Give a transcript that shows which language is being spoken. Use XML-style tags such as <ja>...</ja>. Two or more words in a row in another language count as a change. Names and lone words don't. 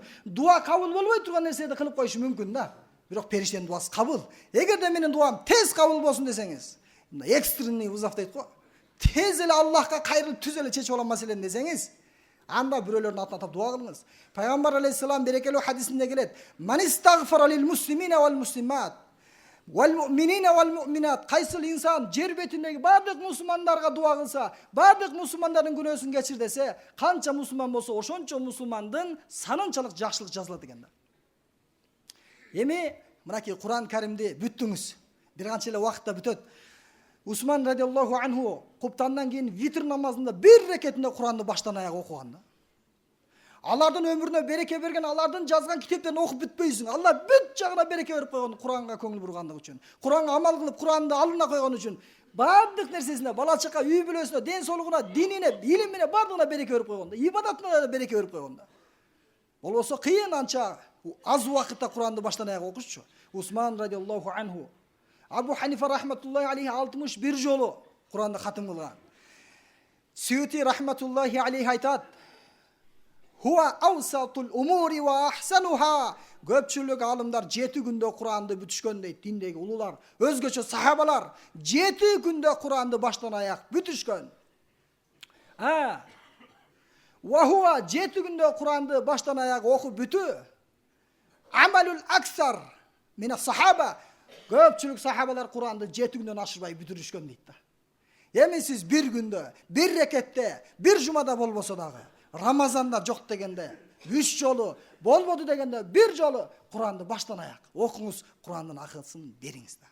<ky>Дуа кабыл болбой турган нерсени кылып коюшу мүмкүн да. Бирок периштенин дуасы кабыл. Эгерде менин дуам тез кабыл болсун десеңиз,</ky> <ru>экстренный вызов</ru> <ky>дейт го. Тез эле Аллахка кайрылып түз эле чечип алам маселени десеңиз, анда бирөөлөрдүн атын атап дуа кылыңыз. Пайгамбар алейхиссалам берекелүү хадисинде келет:</ky> <ar>"من استغفر للمسلمين والمسلمات والمؤمنين والمؤمنات".</ar> <ky>Кайсыл инсан жер бетиндеги бардык мусулмандарга дуа кылса, бардык мусулмандардын күнөөсүн кечир десе, канча мусулман болсо ошончо мусулмандын санынчалык жакшылык жазылат экен да. Эми мынакей Куран Каримди бүттүңүз. Бир канча эле убакытта бүтөт. Усман</ky> <ar>رضي الله عنه</ar> <ky>куптандан кийин витр намазында бир рекетинде Куранды баштан аяк окуган да. Алардын өмүрүнө береке берген, алардын жазган китептерин окуп бүтпөйсүң. Алла бүт жагына береке берип койгон Куранга көңүл бургандыгы үчүн. Куранга амал кылып, Куранды алдына койгон үчүн. Бардык нерсесине, бала чака, үй бүлөсүнө, ден соолугуна, динине, илимине бардыгына береке берип койгон да. Ибадатына да береке берип койгон да. Болбосо кыйын анча аз убакытта Куранды баштан аяк окушчу. Усман</ky> <ar>رضي الله عنه</ar> <ky>Абу Ханифа</ky> <ar>رحمة الله عليه</ar> <ky>61 жолу Куранды хатым кылган. Сүйти</ky> <ar>رحمة الله عليه</ar> <ky>айтат:</ky> <ar>"هو أوسط الأمور وأحسنها".</ar> <ky>Көпчүлүк алымдар 7 күндө Куранды бүтүшкөн дейт, диндеги улуулар. Өзгөчө сахабалар 7 күндө Куранды баштан аяк бүтүшкөн.</ky> <ar>وهو</ar> <ky>7 күндө Куранды баштан аяк окуп бүтүү.</ky> <ar>عمل الأكثر من الصحابة.</ar> <ky>Көпчүлүк сахабалар Куранды 7 күндөн ашырбай бүтүрүшкөн дейт да. Эми сиз бир күндө, бир рекетте, бир жумада болбосо дагы, Рамазанда жок дегенде, 3 жолу, болбоду дегенде, бир жолу Куранды баштан аяк окуңуз, Курандын акысын бериңиз да.</ky>